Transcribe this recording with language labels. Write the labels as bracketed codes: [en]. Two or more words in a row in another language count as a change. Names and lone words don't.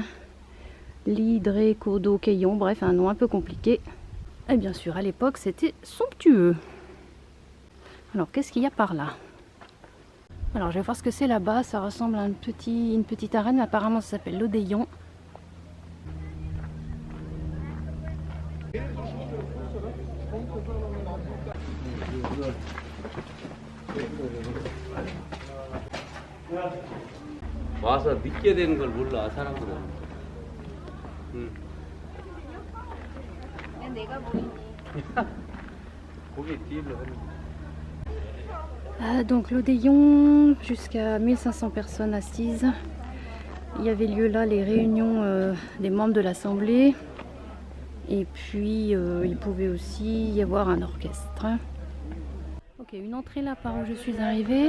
[fr] L'Hydrécodokéion, bref, un nom un peu compliqué. Et bien sûr, à l'époque, c'était somptueux. Alors, qu'est-ce qu'il y a par là? Alors, je vais voir ce que c'est là-bas. Ça ressemble à une petite arène, mais apparemment ça s'appelle l'Odéon. [ko] 와서 늦게 되는 걸 몰라 사람들은. 내가 보이니. 거기 뒤로 [fr] Donc l'Odéon, jusqu'à 1500 personnes assises. Il y avait lieu là les réunions des membres de l'Assemblée. Et puis il pouvait aussi y avoir un orchestre. Ok, une entrée là par où je suis arrivée.